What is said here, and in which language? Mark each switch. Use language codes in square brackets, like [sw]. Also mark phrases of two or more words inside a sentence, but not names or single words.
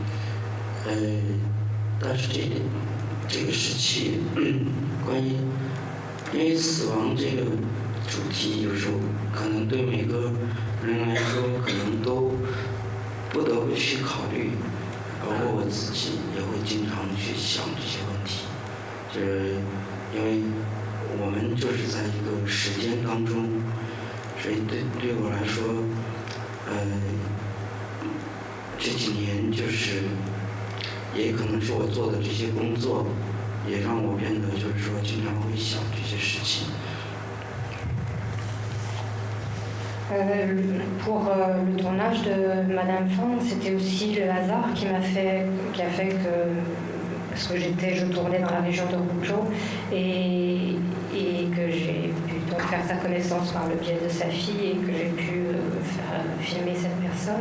[zh] 但是这个时期关于因为死亡这个主题，有时候可能对每个人来说可能都不得不去考虑，包括我自己也会经常去想这些问题，就是因为我们就是在一个时间当中，所以对我来说，这几年就是也可能是我做的这些工作，也让我变得就是说经常会想这些事情。 [fr] Pour le tournage de Madame Fang, c'était aussi le hasard qui a fait que, parce que je tournais dans la région de Huzhou et que j'ai pu donc faire sa connaissance par le biais de sa fille et que j'ai pu filmer cette personne.